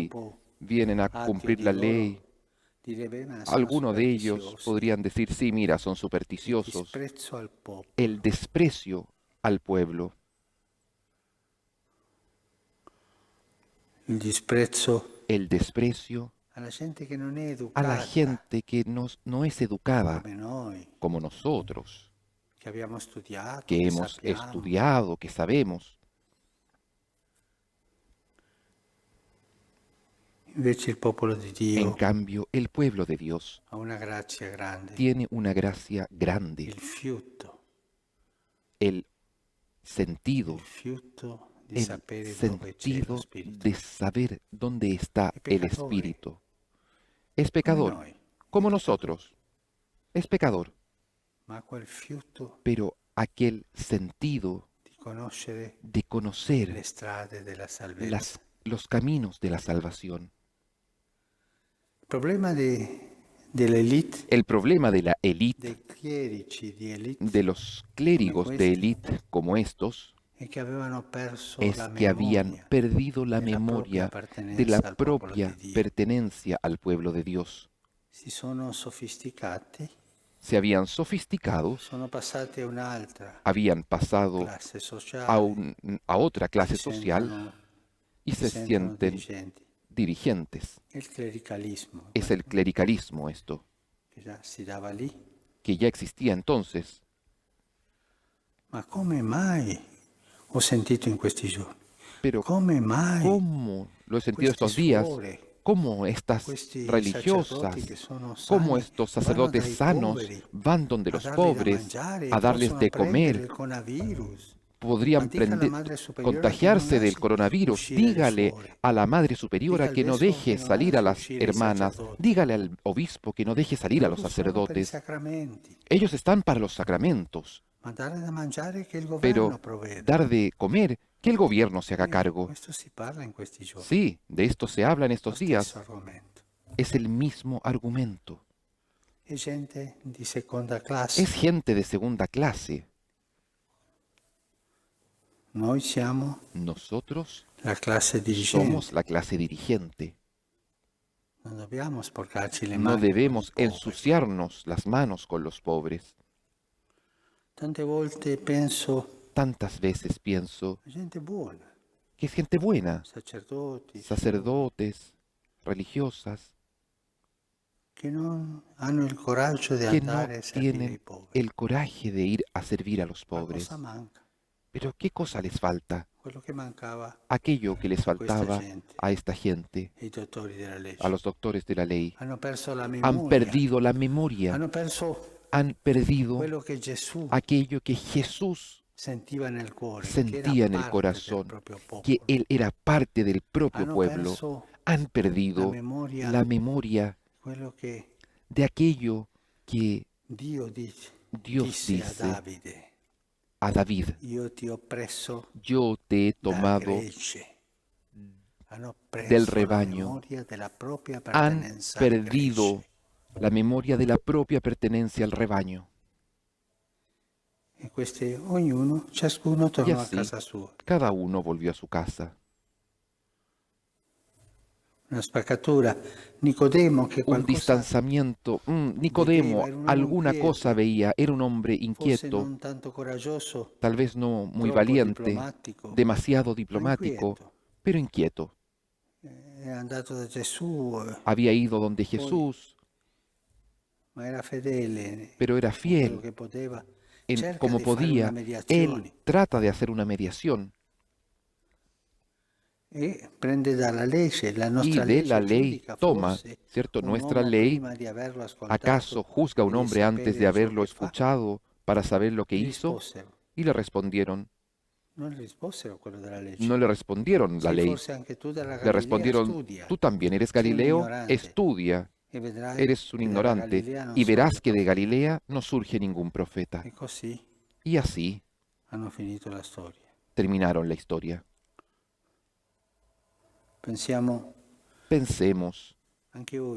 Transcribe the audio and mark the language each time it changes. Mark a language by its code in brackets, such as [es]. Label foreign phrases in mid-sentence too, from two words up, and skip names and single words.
[es] sí, [it] può, [es] vienen a ateo cumplir [it] di la loro, [es] ley. [it] direbbe, ma sono [es] Algunos de ellos [it] superstiziosi. [es] podrían decir, sí, mira, son [it] Il [es] supersticiosos. [it] disprezzo al popolo. [es] El desprecio al pueblo, [it] Il disprezzo [es] el desprecio [it] alla gente che non è [es] a la [it] educata [es] gente que no es educada [it] come noi, [es] como nosotros, [it] che abbiamo studiato, [es] que [it] che [es] hemos [it] sappiamo. [es] estudiado, que sabemos. [it] Invece il popolo di [es] En [it] Dio [es] cambio, el pueblo de Dios [it] ha una grazia grande, [es] tiene una gracia grande, [it] il fiuto [es] el sentido, [it] di [es] el [it] sapere dove c'è lo [es] sentido [it] Spirito. [es] de saber dónde está Es el pecador, Espíritu. Es [it] Come [es] pecador, [it] noi, [es] como [it] è [es] nosotros. Es pecador, [it] ma quel fiuto [es] pero aquel sentido [it] di conoscere [es] de [it] le [es] conocer [it] strade della salvezza. [es] los caminos de la salvación. [it] Il problema dell'elite, [es] El problema de la élite, [it] dei clerici di elite, [es] de los clérigos de [it] questi, [es] élite como estos, [it] è che avevano perso [es] es la que habían [it] memoria [es] perdido la [it] della propria [es] memoria de la [it] appartenenza al popolo [es] propia [it] di Dio. [es] pertenencia al pueblo de Dios. [it] Si sono sofisticati, [es] Se habían sofisticado, [it] sono passati a un'altra [es] habían pasado [it] classe [es] a, [it] sociale, [es] a otra clase [it] si [es] social [it] sentono, [es] y [it] si [es] se [it] sentono [es] sienten [it] dirigenti. [es] dirigentes. [it] Il clericalismo, [es] Es el clericalismo esto, [it] che già si dava lì. [es] que ya existía entonces. [it] Ma come mai, ho sentito in questi giorni, [es] Pero [it] come mai [es] ¿cómo lo he sentido [it] questi [es] estos días? [it] suore, [es] ¿Cómo estas [it] questi [es] religiosas, [it] sacerdoti che sono [es] cómo [it] sani, [es] estos [it] vanno [es] sacerdotes [it] dai [es] sanos [it] poveri [es] van donde [it] a [es] los [it] dargli da [es] pobres [it] mangiare [es] a [it] e [es] darles [it] possono [es] de [it] prendere [es] comer? [it] il coronavirus? Ma [es] Podrían [it] dica alla Madre Superiora che non [es] contagiarse del [it] lasci [es] coronavirus. [it] uscire le [es] Dígale [it] suore. [es] a la Madre Superiora [it] Dica al [es] que no [it] vescovo che [es] deje [it] non [es] salir a [it] lasci [es] las [it] uscire i [es] hermanas. [it] sacerdoti. [es] Dígale al obispo que no deje salir a los [it] Loro sono per i [es] sacerdotes. [it] sacramenti, [es] Ellos están para los sacramentos, [it] ma dare da mangiare che il [es] pero [it] governo provveda. [es] dar de comer, que el gobierno se haga cargo. [it] Questo si parla in questi giorni, [es] Sí, de esto se habla en [it] lo [es] estos [it] stesso [es] días. [it] argomento. [es] Es el mismo argumento. [it] È gente di seconda classe. [es] Es gente de segunda clase. [it] Noi siamo [es] Nosotros [it] la classe dirigente. [es] somos la clase dirigente. [it] Non dobbiamo sporcarci le [es] No [it] mani con i [es] debemos [it] poveri. [es] ensuciarnos las manos con los pobres. [it] Tante volte penso [es] Tantas veces pienso [it] a gente buona, [es] que es gente buena, [it] sacerdoti, [es] sacerdotes, religiosas, [it] che non hanno il coraggio di [es] que no [it] andare a servire i [es] tienen [it] poveri. [es] el coraje de ir a servir a los [it] Ma [es] pobres. [it] cosa manca? [es] Pero ¿qué cosa les falta? [it] Quello che mancava [es] Aquello que les faltaba [it] gente. [es] a esta gente, [it] ai dottori della legge. [es] a los doctores de la ley. [it] Hanno perso la [es] Han [it] memoria. [es] perdido la memoria, [it] Hanno perso [es] han perdido [it] quello che Gesù [es] aquello que Jesús [it] sentiva nel cuore, [es] sentía en [it] che [es] el [it] era parte del [es] corazón, [it] proprio popolo. [es] que Él era parte del propio [it] Hanno [es] pueblo. [it] perso [es] Han perdido la memoria [it] quello che [es] de aquello que [it] Dio [es] Dios [it] disse a [es] dice [it] Davide: [es] a David: [it] io ti ho preso [es] yo te he [it] da [es] tomado [it] gregge. Hanno perso [es] del [it] la [es] rebaño. [it] memoria della propria [es] Han [it] pertenenza al [es] perdido [it] gregge. [es] la memoria de la propia pertenencia al rebaño. [it] E ciascuno [es] Y [it] tornò a [es] así, [it] casa sua. [es] cada uno volvió a su casa. [it] Una spaccatura. Nicodemo, che [es] Un [it] qualcosa [es] distanciamiento. Nicodemo, [it] Vedeva, era un uomo [es] alguna [it] inquieto. [es] cosa veía, era un hombre [it] forse [es] inquieto, [it] non tanto coraggioso, [es] tal vez no muy [it] troppo [es] valiente, [it] diplomatico, [es] demasiado [it] ma [es] diplomático, [it] inquieto. [es] pero inquieto. [it] È andato da Gesù, [es] Había ido donde Jesús, [it] ma era fedele, [es] pero era [it] con quello [es] fiel. [it] che poteva. [es] En, [it] Cerca [es] como [it] di fare una [es] podía, [it] mediazione [es] él trata de hacer una mediación [it] e prende dalla legge. La [es] y [it] nostra [es] de la [it] legge [es] ley [it] giudica [es] toma, [it] forse [es] ¿cierto? [it] un [es] Nuestra [it] uomo [es] ley, [it] prima di averlo ascoltato [es] ¿acaso juzga a un [it] e di [es] hombre antes [it] sapere [es] de [it] ciò [es] haberlo [it] che fa? [es] escuchado para saber lo que [it] Gli [es] hizo? [it] risposero. [es] Y le respondieron, [it] Non gli risposero quello della legge. [es] no le respondieron la [it] Sì, [es] ley, [it] forse anche tu dalla [es] le [it] Galilea [es] respondieron, [it] studia. [es] tú también eres [it] Sei un [es] Galileo, [it] ignorante. [es] estudia, [it] E vedrai [es] eres un [it] che dalla [es] ignorante, [it] Galilea non [es] y verás [it] sorge [es] que de [it] profeta. [es] Galilea no surge ningún profeta. [it] E così [es] Y así [it] hanno finito la storia. [es] terminaron la historia. [it] Pensiamo [es] Pensemos [it] anche oggi a